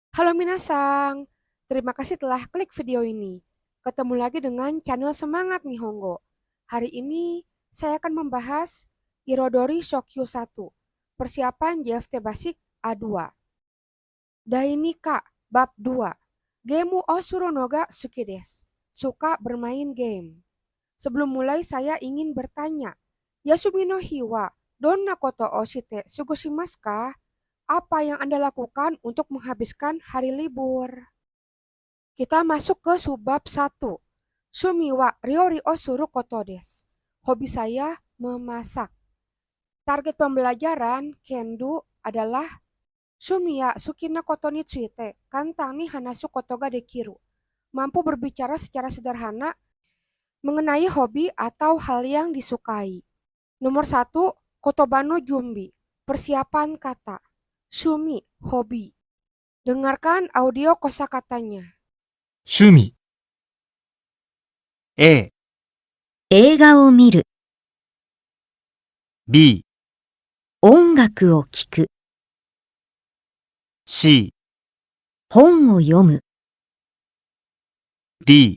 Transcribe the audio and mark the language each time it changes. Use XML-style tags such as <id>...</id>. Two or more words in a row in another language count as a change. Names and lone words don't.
<id>Halo Minasang, terima kasih telah klik video ini. Ketemu lagi dengan channel Semangat Nihongo. Hari ini saya akan membahas Irodori Shokyu 1, persiapan JFT Basic A2.</id> <ja>第二課, bab 2. ゲームをするのが好きです.</ja> <id>Suka bermain game. Sebelum mulai saya ingin bertanya,</id> <ja>休みの日はどんなことをして過ごしますか?</ja> <id>Apa yang Anda lakukan untuk menghabiskan hari libur? Kita masuk ke subbab 1.</id> <ja>趣味は料理をすることです.</ja> <id>Hobi saya memasak. Target pembelajaran Kendo adalah</id> <ja>趣味や好きなことについて簡単に話すことができる.</ja> <id>Mampu berbicara secara sederhana mengenai hobi atau hal yang disukai. Nomor 1,</id> <ja>ことばの準備,</ja> <id>persiapan kata.</id> <ja>Shumi, hobi.</ja> <id>Dengarkan audio kosakatanya.</id> <ja>趣味 A、映画を見る、 B、音楽を聴く、 C、本を読む、 D、</ja>